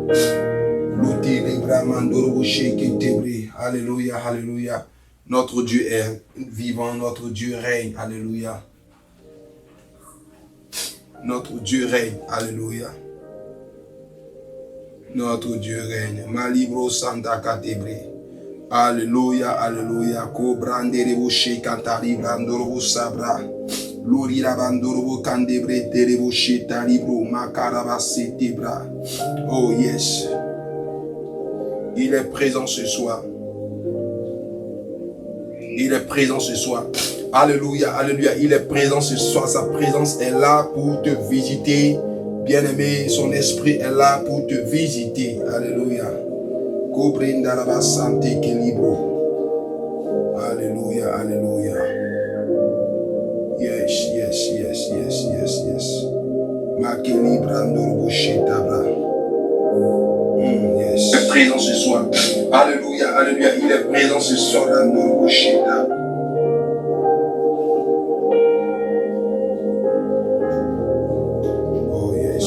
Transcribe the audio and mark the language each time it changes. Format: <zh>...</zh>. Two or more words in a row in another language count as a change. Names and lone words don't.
<fr>Alléluia, alléluia. Notre Dieu est vivant, notre Dieu règne, alléluia. Notre Dieu règne, alléluia. Notre Dieu règne. Malibro Santa Catebre. Alléluia, alléluia. Cobrandere Shekantari Brandoro Sabra. Lurira Bandoro Candebre Terebo Shetalibro Makaraba Setebra.</fr> <en>Oh yes.</en> <fr>Il est présent ce soir. Il est présent ce soir. Alléluia, alléluia. Il est présent ce soir. Sa présence est là pour te visiter. Bien-aimé, son esprit est là pour te visiter. Alléluia. Alléluia, alléluia.</fr> <en>Yes, yes, yes, yes, yes, yes. Yes.</en> <fr>Il est présent ce soir. Alléluia, alléluia. Il est présent ce soir.</fr> <en>Oh yes.</en>